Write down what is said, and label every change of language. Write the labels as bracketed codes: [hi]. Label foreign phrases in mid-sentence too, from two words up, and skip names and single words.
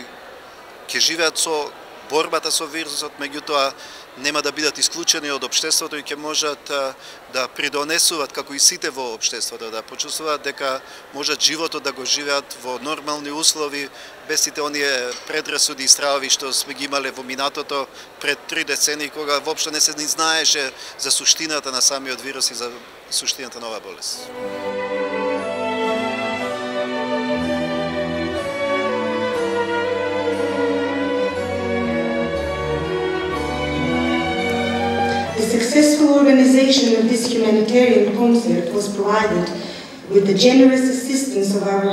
[mk] ќе живеат со борбата со вирусот, меѓутоа нема да бидат исклучени од општеството и ќе можат да придонесуваат како и сите во општеството, да почувствуваат дека можат животот да го живеат во нормални услови, без сите оние предрасуди и стравови што сме ги имале во минатото пред 3 децении, кога воопшто не се ни знаеше за суштината на самиот вирус и за суштината на оваа болест. [en] The successful organization of this humanitarian concert was provided with the generous assistance of our